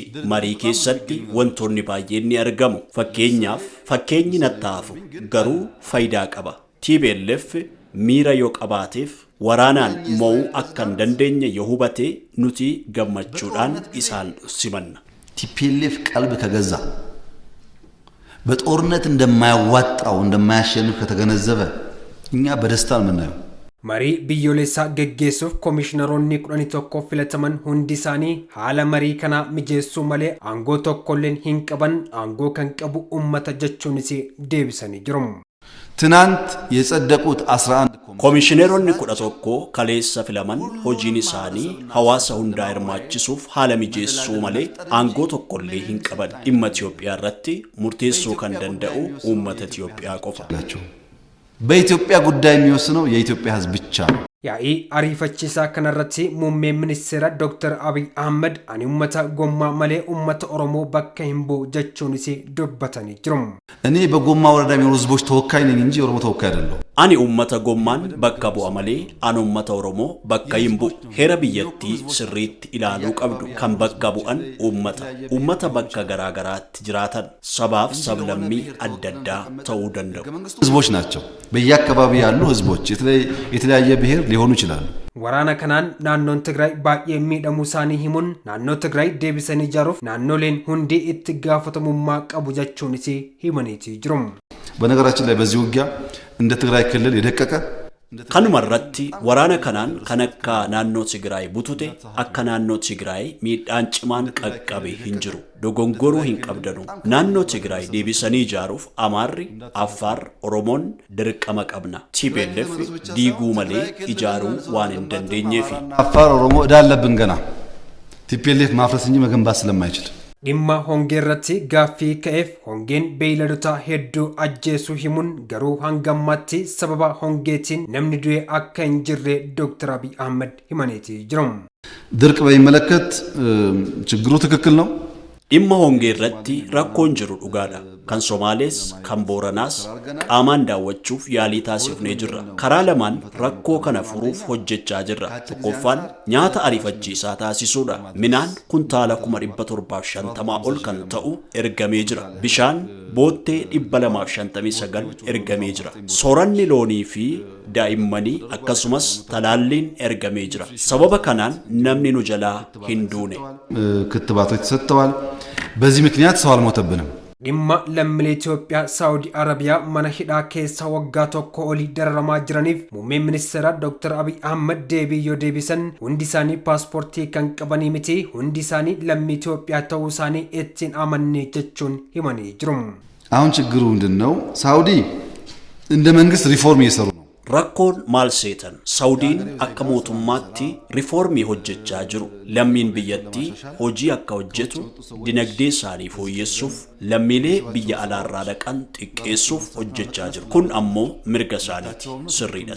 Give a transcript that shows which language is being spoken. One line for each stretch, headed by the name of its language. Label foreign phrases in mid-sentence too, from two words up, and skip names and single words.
Oromo: Marii keessatti wantoonni baay'een ni argamu. Fakkeenyi nattaafu garuu faayidaa qaba. TPLF miira yoo qabaateef waraanaan mo'uu akka hin dandeenye yoo hubate nuti gammachuudhaan isaan simanna.
Amharic: TPLF ቀልብ ከገዛ በጦርነት እንደማያዋጣው እንደማያሸንፍ ከተገነዘበ እኛ በደስታ ነው የምናየው.
Oromo: Marii biyyoolessaa geggeessuuf komishiinaroonni 11 filataman hundi isaanii haala marii kana mijeessuu malee aangoo tokkolleen hin qaban aangoo kan qabu uummata jechuunis deebisanii jiru.
Amharic: ትናንት የጸደቁት 11
Oromo: komishiinaroonni 11 kaleessa filaman hojiin isaanii hawaasa hundaa hirmaachisuuf haala mijeessuu malee aangoo tokkollee hin qaban dhimma Itoophiyaa irratti murteessuu kan danda'u uummata Itoophiyaa qofa.
Amharic: በኢትዮጵያ ጉዳይ የሚወስነው የኢትዮጵያ ሕዝብ ብቻ ነው።
Oromo: Yaa'ii ariifachiisaa kanarratti muummeen ministeera Dr. Abiy Ahmed ani uummata gommaa malee uummata Oromoo bakka hin bu'u jechuunis dubbatanii jiru.
Amharic: እኔ በጎማ ወረዳ የሚኖሩ ሕዝቦች ተወካይ ነኝ እንጂ ኦሮሞ ተወካይ አይደለሁም.
Oromo: Ani uummata gommaan bakka bu'a malee ani uummata Oromoo bakka hin bu'u. Heera biyyattii sirriitti ilaaluu qabdu kan bakka bu'an uummata bakka garaagaraatti jiraatan sabaaf sablammii adda addaa ta'uu danda'u.
Amharic: ሕዝቦች ናቸው በየአካባቢው ያሉ ሕዝቦች የተለያየ ብሔር ሊሆኑ ይችላሉ.
Oromo: Waraana kanaan naannoon Tigraay baay'ee miidhamuu isaanii himuun naannoo Tigraay deebisanii ijaaruuf naannoleen hundi itti gaafatamummaa qabu jechuunis himanii jiru.
Amharic: በነገራችን ላይ በዚህ ውጊያ እንደ ትግራይ ክልል የደቀቀ
Oromo: kanuma irratti waraana kanaan kan akka naannoo Tigraay butute akka naannoo Tigraay miidhaan cimaan qaqqabe hin jiru dogongoruu hin qabdanu naannoo Tigraay deebisanii ijaaruuf Amaarri Affaar Oromoon dirqama qabna TPLF diiguu malee ijaaruu waan hin dandeenyeef
Amharic: Affaar Oromoo እዳለብን ገና TPLF ማፍረስ እንጂ መገንባት ስለማይችል
Oromo: dhimma hongee irratti gaaffii ka'eef hongeen beeyladoota hedduu ajjeesuu himuun garuu hanga ammaatti sababa hongeetiin namni du'e akka hin jirre Dr. Abiy Ahmed himanii jiru.
Amharic: ድርቅ በሚመለከት ችግሩ ትክክል ነው.
Oromo: dhimma hongee irratti rakkoon jiru dhugaadha. Kan Somaalees kan Booranaas qaamaan daawwachuuf yaalii taasifnee jirra. Karaa lamaan rakkoo kana furuuf hojjechaa jirra. Tokkoffaan nyaata ariifachiisaa taasisuudha. Midhaan kuntaala 750 ol kan ta'u ergamee jira. Bishaan boottee 259 ergamee jira. Sooranni loonii fi daa'immanii akkasumas talaalliin ergamee jira. Sababa kanaan namni nu jalaa hin duune.
Amharic: ክትባቶች ተሰጥተዋል። በዚህ ምክንያት ሰው አልሞተብንም.
Oromo: dhimma lammiilee Itoophiyaa Saawudii Arabiyaa mana hidhaa keessa waggaa tokko olii dararamaa jiraniif muummeen ministeera Dr. Abiy Ahmed deebii yoo deebisan hundi isaanii paaspoortii kan qabanii miti hundi isaanii lammii Itoophiyaa ta'uu isaanii ittiin amannee jechuun himanii jiru.
Amharic: አሁን ችግሩ ምንድነው? ሳውዲ እንደ መንግስት ሪፎርም እየሰሩ ነው.
Oromo: Rakkoon maal seetan? Saudiin akka mootummaatti rifoormii hojjechaa jiru. Lammiin biyyattii hojii akka hojjetu, dinagdee isaanii fooyyessuuf, lammiilee biyya alaarraa dhaqan xiqqeessuuf hojjechaa jiru. Kun ammoo mirga isaaniiti. Sirriidhas.